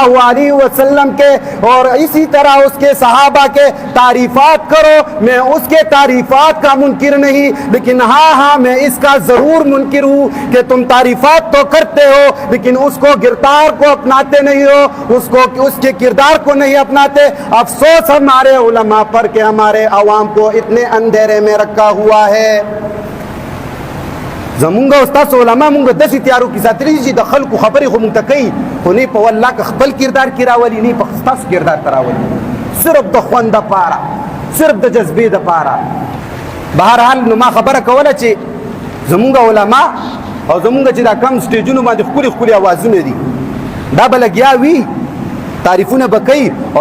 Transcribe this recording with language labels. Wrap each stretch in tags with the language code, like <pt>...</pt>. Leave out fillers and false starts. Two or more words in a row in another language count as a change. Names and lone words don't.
<ur>علیہ وسلم کے اور اسی طرح اس کے صحابہ کے تعریفات کرو میں اس کے تعریفات کا منکر نہیں لیکن ہاں میں اس کا ضرور منکر ہوں کہ تم تعریفات تو کرتے ہو لیکن اس کو گرفتار کو اپناتے نہیں ہو اس کے کردار کو نہیں اپناتے افسوس ہمارے علماء پر کہ ہمارے عوام کو اتنے اندھیرے میں رکھا ہوا ہے</ur> <ps>زمونږ او ستاسو علما مونږ داسې تیارو کې ساتلي چې د خلکو خبرې خو مونږ ته کوي خو نه په والله که خپل کردار کې راولي نه په ستاسو کردار ته راولي صرف د خوند دپاره صرف د جذبې دپاره بهرحال نو ما خبره کوله چې زمونږ علما او زمونږ چې دا کم سټیجونو باندې ښکلي ښکلي اوازونه دي دا به لګیا وي تعریفونه به کوي او</ps>